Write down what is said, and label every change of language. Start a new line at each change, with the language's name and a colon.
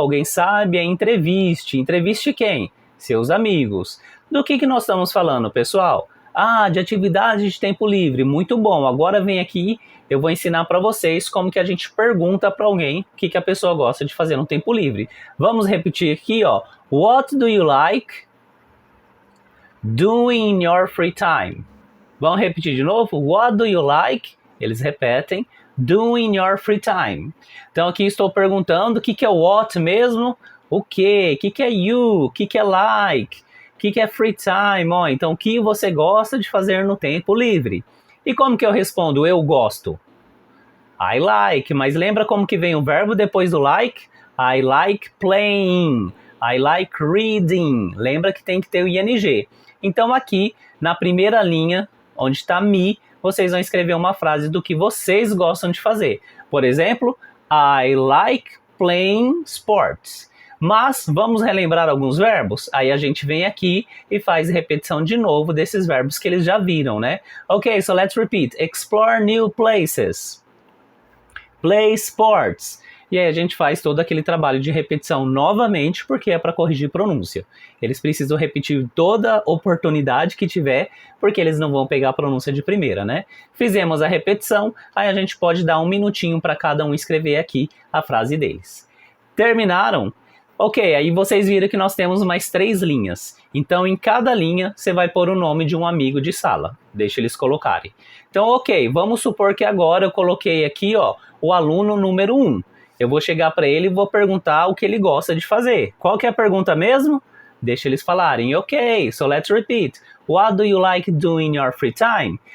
Portuguese: Alguém sabe? É entreviste. Entreviste quem? Seus amigos. Do que nós estamos falando, pessoal? Ah, de atividade de tempo livre. Muito bom. Agora vem aqui, eu vou ensinar para vocês como que a gente pergunta para alguém o que a pessoa gosta de fazer no tempo livre. Vamos repetir aqui, ó.
English: What do you like doing in your free time?
Portuguese: Vamos repetir de novo?
English: What do you like?
Portuguese: Eles repetem.
English: Doing in your free time.
Portuguese: Então aqui estou perguntando o que é what mesmo? O quê? O que é you? O que é like? O que é free time? Ó, então o que você gosta de fazer no tempo livre? E como que eu respondo? Eu gosto.
English: I like.
Portuguese: Mas lembra como que vem o verbo depois do like?
English: I like playing. I like reading.
Portuguese: Lembra que tem que ter o ing. Então aqui, na primeira linha, onde está me, vocês vão escrever uma frase do que vocês gostam de fazer. Por exemplo,
English: I like playing sports.
Portuguese: Mas vamos relembrar alguns verbos? Aí a gente vem aqui e faz repetição de novo desses verbos que eles já viram, né?
English: Ok, so let's repeat. Explore new places. Play sports.
Portuguese: E aí a gente faz todo aquele trabalho de repetição novamente, porque é para corrigir pronúncia. Eles precisam repetir toda oportunidade que tiver, porque eles não vão pegar a pronúncia de primeira, né? Fizemos a repetição, aí a gente pode dar um minutinho para cada um escrever aqui a frase deles. Terminaram? Ok, aí vocês viram que nós temos mais 3 linhas. Então, em cada linha, você vai pôr o nome de um amigo de sala. Deixa eles colocarem. Então, ok, vamos supor que agora eu coloquei aqui, ó, o aluno número 1. Eu vou chegar para ele e vou perguntar o que ele gosta de fazer. Qual que é a pergunta mesmo? Deixa eles falarem.
English: Ok, so let's repeat. What do you like doing in your free time?